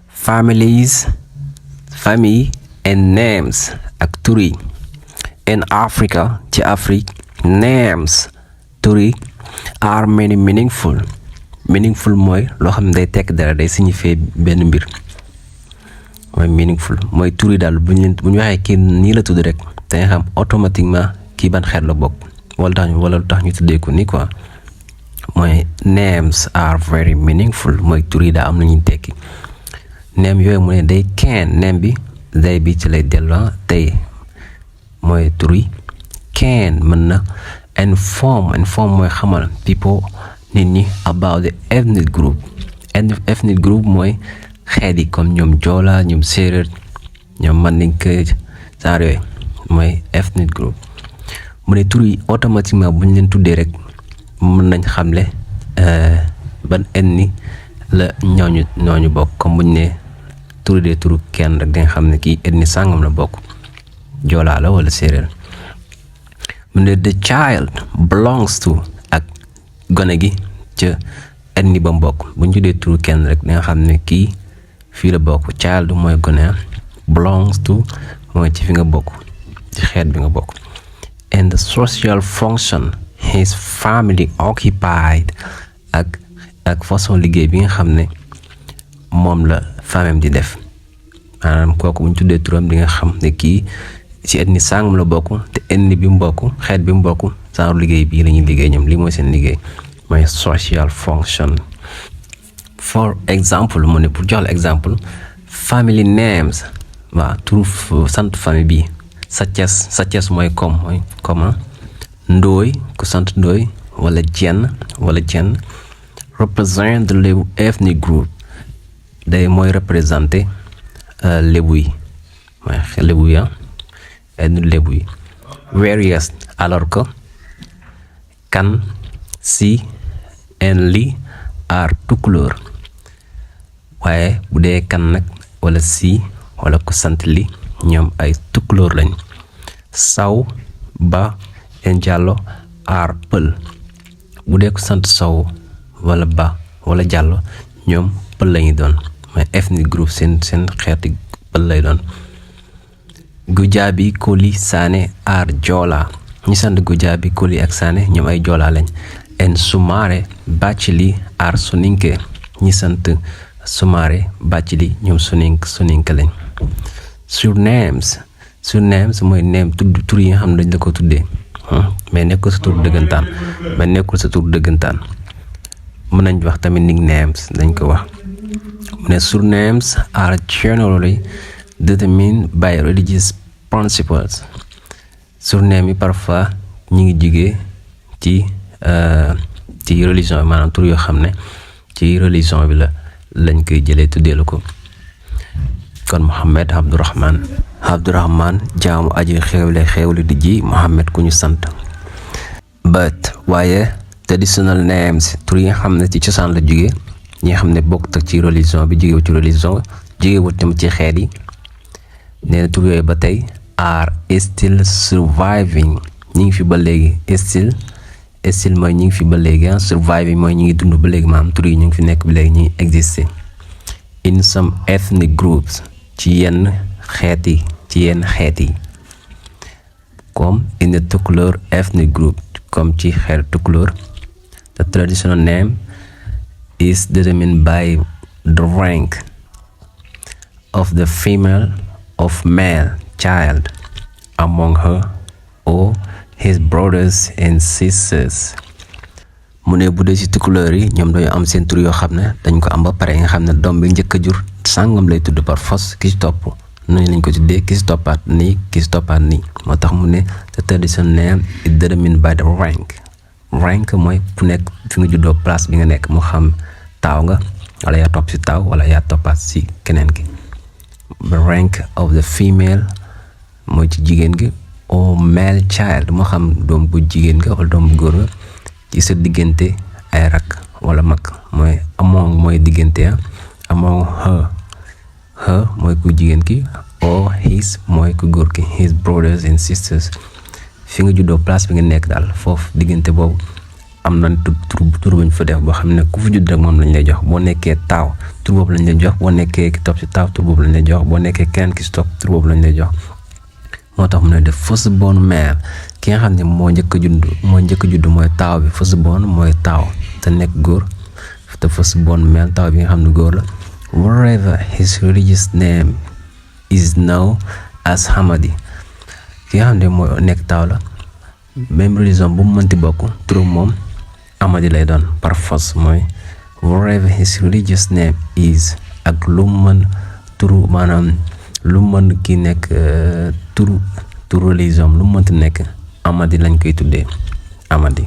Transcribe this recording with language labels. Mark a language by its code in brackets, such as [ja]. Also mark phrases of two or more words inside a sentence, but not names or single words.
[en] families, famille and names [wo] ak tur yi. [en] In Africa, ci Afrique, names [wo] tur yi [en] are many meaningful. [wo] Meaningful mooy loo xam ne day tekk dara, day signifier benn mbir. mooy meaningful mooy tur yi daal bu ñu waxee kii nii la tudd rek da nga xam automatiquement kii ban xeet la bokk wala lu tax ñu tuddee ko nii quoi. mooy [en] names are very meaningful [wo] mooy tur yi daa am na ñuy tekki. name yooyu mu ne day [en] can name [wo] bi day bi ci lay delloo tey mooy tur yi can mën na inform mooy xamal people nit ñi [en] about the ethnic group. ethnic group [wo] mooy xeet yi comme ñoom joola ñoom séeréer ñoom mandinka genre yooyu mooy [en] ethnic group. [wo] mu ne tur yi automatiquement bu ñu leen tuddee rek mën nañ xamle ban ethnie la ñooñu bokk. comme bu ñu ne turu dee turu kenn rek danga xam ne kii ethnie sàngam la bokk joolaa la wala séeréer. mu ne [en] the child belongs to [wo] ak gone gi ca ethnie ba mu bokk bu ñu tuddee turu kenn rek danga xam ne kii fii la bokk. child mooy gone, [en] belongs to [wo] mooy ci fi nga bokk ci xeet bi nga bokk. [en] and the social function his family occupied [wo] ak façon liggéey bi nga xam ne moom la famem di def. maanaam kooku bu ñu tuddee turam di nga xam ne kii ci ethnie sàngam la bokk te ethnie bi mu bokk xeet bi mu bokk genre liggéey bii la ñuy liggéey ñoom lii mooy seen liggéey mooy [en] social function. for example [wo] mu ne pour jox la exemple [en] family names [wo] waaw turu sant famille bi Sathiès mooy comme Ndooy ku sant Ndooy wala Jenn [en] represent the Lebu ethnic group [wo] day mooy représenté Lebu yi mooy Lebu yi ethnic Lebu yi. Whereas [fr] alors que [wo] kan si and li are tukulóor waaye bu dee kan nag wala si wala ku sant li ñoom ay tukulóor lañ. Saw ba and Jallo are pël bu dee ku sant Saw wala ba wala Jallo ñoom pël lañuy doon mooy [en] ethnic group [wo] seen xeeti pël lay doon. Gujaabi Koli Saane are Joola ñi sant Gujaabi Koli ak Saane ñoom ay Joola lañ. and Sumare Bacili are Soninke ñi sant Sumare Bacili ñoom Soninke lañ. surnames mooy name tur yi nga xam ne dañ la ko tuddee mais nekkul sa tur dëggantaan mën nañ wax tamit nicknames dañ ko wax. [en] mu ne surnames are generally determined by religious principles. [wo] surname yi parfois ñi ngi jugee ci religion bi maanaam tur yoo xam ne ci religion bi lañ koy jëlee tuddee la ko. kon Mohamed Abdourahman jaamu aji xewle di ji Mohamed ku ñu sant. but waaye [en] traditional names [wo] tur yi nga xam ne ci cosaan la jóge ñi nga xam ne bokk tak ci religion bi jógewu ci religion jógewu tamit ci xeet yi nee na tur yooyu ba tey [en] are still surviving [wo] ñi ngi fi ba léegi. still mooy ñi ngi fi ba léegi surviving mooy ñi ngi dund ba léegi maanaam tur yi ñu ngi fi nekk ba léegi ñi ngi exister. [en] in some ethnic groups [wo] ci yenn xeet yi [en] comme in the Tukulóor ethnic group comme [wo] ci xeet Tukulóor. [en] the traditional name is determined by the rank of the female of male child among her or his brothers and sisters. [wo] mu ne bu dee ci Tukulóor yi ñoom dañoo am seen tur yoo xam ne dañ ko am ba pare nga xam ne doom bi njëkk a jur sàngam lay tudd par force ki ci topp nañu lañ ko tuddee ki ci toppaat nii moo tax mu ne [en] the traditional name is determined by the rank [wo] mooy ku nekk fi nga juddoo place bi nga nekk moo xam taaw nga wala yaa topp ci taaw wala yaa toppaat ci keneen gi. [en] the rank of the female [wo] mooy ci jigéen gi [en] or male child [wo] moo xam doom bu jigéen nga wala doom bu góor nga ci sa diggante ay rak wala mag mooy among mooy diggante [en] among her [wo] mooy ku jigéen ki [en] or his [wo] mooy ku góor ki [en] his brothers and sisters [wo] fi nga juddoo place bi nga nekk daal foofu diggante boobu am na tur buñ fa def boo xam ne ku fi judd rek moom lañ lay jox. boo nekkee taaw tur boobu lañ lay jox, boo nekkee ki topp ci taaw tur boobu lañ lay jox, boo nekkee keneen ki ci topp tur boobu lañ lay jox. moo tax mu ne def [en] first born male, [wo] ki nga xam ne moo njëkk a judd mooy taaw bi. [en] first born [wo] mooy taaw te nekk góor, te [en] first born male [wo] taaw bi nga xam ne góor la. [en] wherever his religious name is known as Hamadi, [wo] ki nga xam ne mooy nekk taaw la, même religion bu mu mënti bokk turu moom Hamadi lay doon par force. [en] mooy wherever his religious name is, [wo] ak lu mën turu maanaam lu mën ki nekk turu religion lu mënti nekk Hamadi lañ koy tuddee Hamadi.